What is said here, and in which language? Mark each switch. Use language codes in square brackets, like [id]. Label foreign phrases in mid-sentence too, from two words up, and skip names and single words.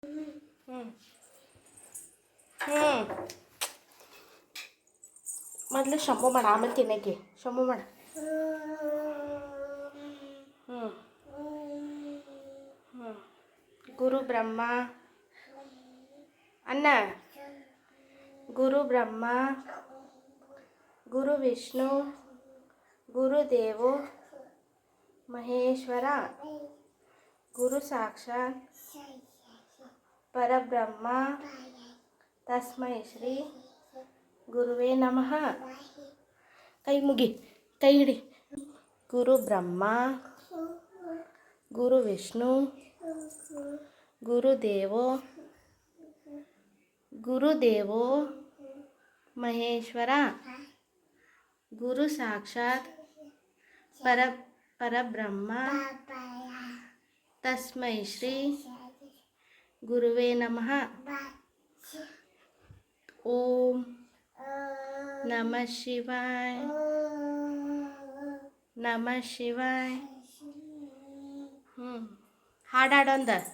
[kn] ಹ್ಞೂ ಹ್ಞೂ ಮೊದಲು ಶಂಭು ಮಾಡ, ಆಮೇಲೆ ತಿನ್ನಕ್ಕೆ ಶಂಭು ಮಾಡ. ಹ್ಞೂ ಹ್ಞೂ [sa] ಗುರು ಬ್ರಹ್ಮ [kn] ಅನ್ನ, [sa] ಗುರು ಬ್ರಹ್ಮ ಗುರು ವಿಷ್ಣು ಗುರುದೇವೋ ಮಹೇಶ್ವರ ಗುರು ಸಾಕ್ಷಾತ್ ಪರಬ್ರಹ್ಮ ತಸ್ಮೈ ಶ್ರೀ ಗುರುವೇ ನಮಃ. [kn] ಕೈ ಮುಗಿ, ಕೈ ಹಿಡಿ. [sa] ಗುರು ಬ್ರಹ್ಮ ಗುರು ವಿಷ್ಣು ಗುರುದೇವೋ ಮಹೇಶ್ವರ ಗುರು ಸಾಕ್ಷಾತ್ ಪರಬ್ರಹ್ಮ ತಸ್ಮೈ ಶ್ರೀ ಗುರುವೇ ನಮಃ. ಓಂ ನಮಃ ಶಿವಾಯ ನಮಃ ಶಿವಾಯ. [kn] ಹಾಡಾಡೊಂದ.